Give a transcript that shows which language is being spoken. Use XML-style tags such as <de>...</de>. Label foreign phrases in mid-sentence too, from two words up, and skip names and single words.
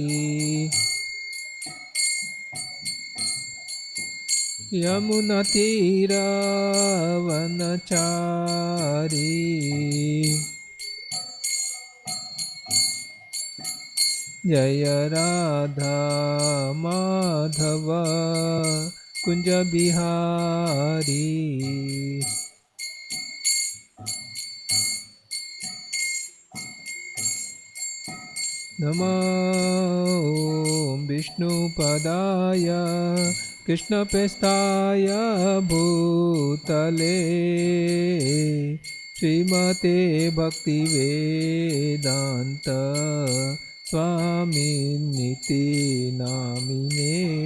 <hi>यमुना तीर वनचारी। जय राधा माधव कुंज बिहारी।</hi> <sa>नमो विष्णुपदाय कृष्णप्रेष्ठाय भूतले श्रीमते भक्तिवेदांत स्वामिनिति नामिने।</sa>